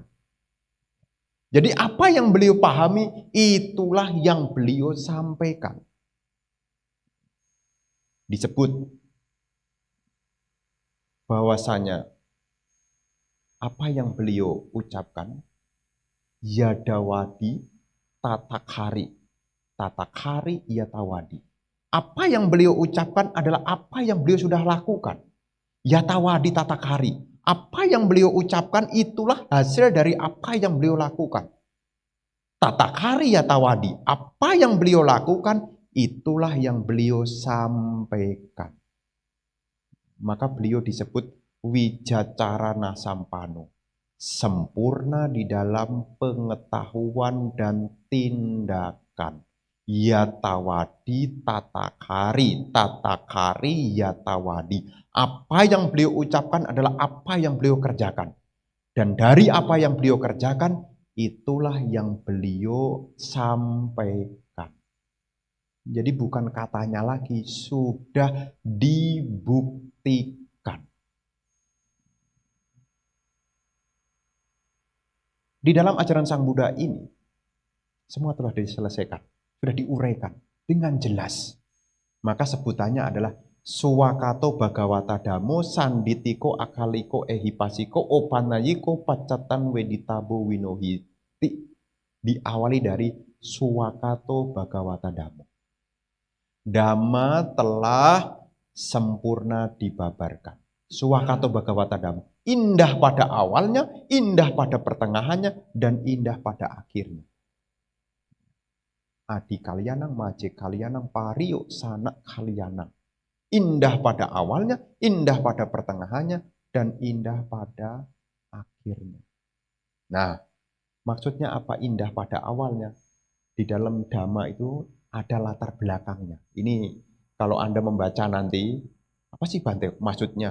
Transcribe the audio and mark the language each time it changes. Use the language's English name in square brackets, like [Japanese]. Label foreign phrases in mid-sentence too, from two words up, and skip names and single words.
[Indonesian] Jadi apa yang beliau pahami, itulah yang beliau sampaikan. Disebut bahwasanya apa yang beliau ucapkan, [Pali] yadawadi tatakari, tatakari yatawadi. [Indonesian] Apa yang beliau ucapkan adalah apa yang beliau sudah lakukan. [Pali] Yatawadi tatakari. [Indonesian] Apa yang beliau ucapkan itulah hasil dari apa yang beliau lakukan. [Pali] Tatakari yatawadi. [Indonesian] Apa yang beliau lakukan itulah yang beliau sampaikan. Maka beliau disebut [Pali] wijacarana sampano. [Indonesian] Sempurna di dalam pengetahuan dan tindakan. [Pali] Yatawadi tatakari, tatakari yatawadi. [Indonesian] Apa yang beliau ucapkan adalah apa yang beliau kerjakan. Dan dari apa yang beliau kerjakan, itulah yang beliau sampaikan. Jadi bukan katanya lagi, sudah dibuktikan. Di dalam ajaran Sang Buddha ini, semua telah diselesaikan, sudah diuraikan dengan jelas. Maka sebutannya adalah [Pali] Suwakato Bhagawata Dhammo Sanditiko Akaliko Ehipasiko Opanayiko Pacatan Weditabo Winohiti. [Indonesian] Diawali dari [Pali] Suwakato Bhagawata Dhammo. [Indonesian] Dhamma telah sempurna dibabarkan. [Pali] Suwakato Bhagawata Dhammo. [Indonesian] Indah pada awalnya, indah pada pertengahannya, dan indah pada akhirnya. [Pali] Adi kalyanang, maje kalyanang, pario sanak kalyanang. [Indonesian] Indah pada awalnya, indah pada pertengahannya, dan indah pada akhirnya. Nah, maksudnya apa indah pada awalnya? di dalam Dhamma itu ada latar belakangnya. Ini kalau Anda membaca nanti, apa sih Bante maksudnya?